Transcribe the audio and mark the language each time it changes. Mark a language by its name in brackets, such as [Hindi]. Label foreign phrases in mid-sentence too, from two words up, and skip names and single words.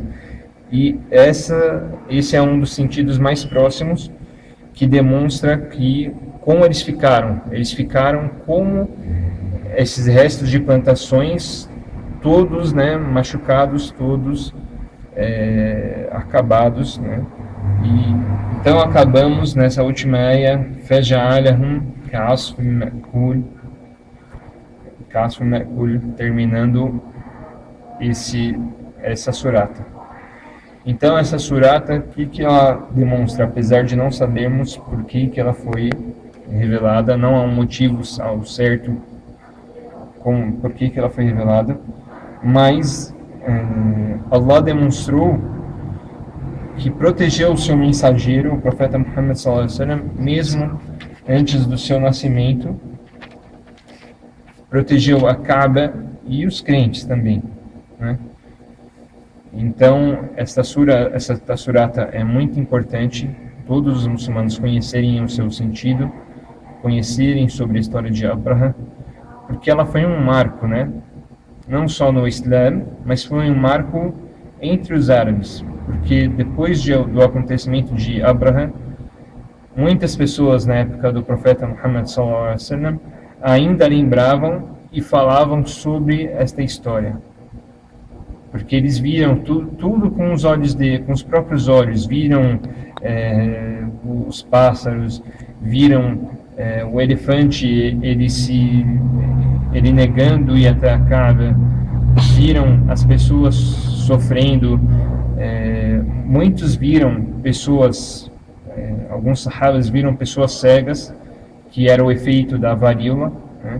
[Portuguese] E esse é um dos sentidos mais próximos que demonstra como eles ficaram. Eles ficaram como esses restos de plantações, todos, né, machucados, todos acabados, né? E então acabamos nessa última aia, [Arabic] فَجَعَلَهُمْ كَعَصْفٍ مَأْكُولٍ, [Portuguese] terminando essa surata. Então essa surata, o que ela demonstra? Apesar de não sabermos por que ela foi revelada, não há um motivo ao certo por que ela foi revelada, mas Allah demonstrou que protegeu o seu mensageiro, o profeta Muhammad [Arabic] صلى الله عليه وسلم, [Portuguese] mesmo antes do seu nascimento, protegeu a Kaaba e os crentes também, né? Então essa surata é muito importante, todos os muçulmanos conhecerem o seu sentido, conhecerem sobre a história de Abraham, porque ela foi um marco, né? Não só no Islã, mas foi um marco entre os árabes, porque depois do acontecimento de Abraham, muitas pessoas na época do profeta Muhammad [Arabic] صلى الله عليه وسلم [Portuguese] ainda lembravam e falavam sobre esta história, porque eles viram tudo com os próprios olhos, viram os pássaros, viram o elefante ele negando ir até a Kaaba, viram as pessoas sofrendo, muitos viram pessoas, alguns sahabas viram pessoas cegas, que era o efeito da varíola, né?